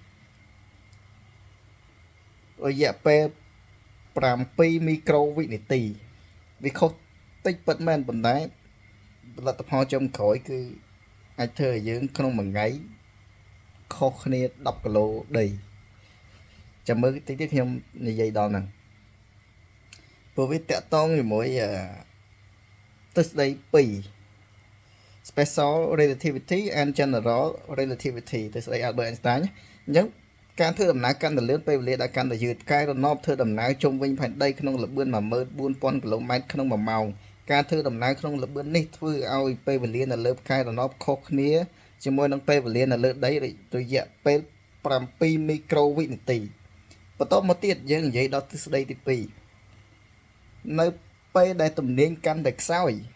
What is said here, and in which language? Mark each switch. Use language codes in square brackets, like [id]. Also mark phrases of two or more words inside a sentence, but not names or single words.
[km] រយៈពេល7មីក្រូវិនាទីវាខុសតិចពិតមែនប៉ុន្តែផលិតផលចុងក្រោយគឺអាចធ្វើឲ្យយើងក្នុងមួយថ្ងៃខុសគ្នា10គីឡូដីចាំ មើលតិចទៀតខ្ញុំនិយាយដល់ហ្នឹងព្រោះវាតកតងជាមួយទ្រឹស្ដី2 [en] special relativity and general relativity [km] ទ្រឹស្ដី Albert Einstein អញ្ចឹង ការធ្វើដំណើរកាន់តែលឿនពេលវេលាដែលកាន់តែយឺតផ្កាយរណបធ្វើដំណើរជុំវិញផែនដីក្នុងល្បឿន 14000 គីឡូម៉ែត្រក្នុង1ម៉ោងការធ្វើដំណើរក្នុងល្បឿននេះធ្វើឲ្យពេលវេលានៅលើផ្កាយរណបខុសគ្នាជាមួយនឹងពេលវេលានៅលើដីរយៈពេល7មីក្រូវិនាទីបន្តមកទៀតយើងនិយាយដល់ទ្រឹស្ដីទី2នៅពេលដែលទំនាញកាន់តែខ្សោយ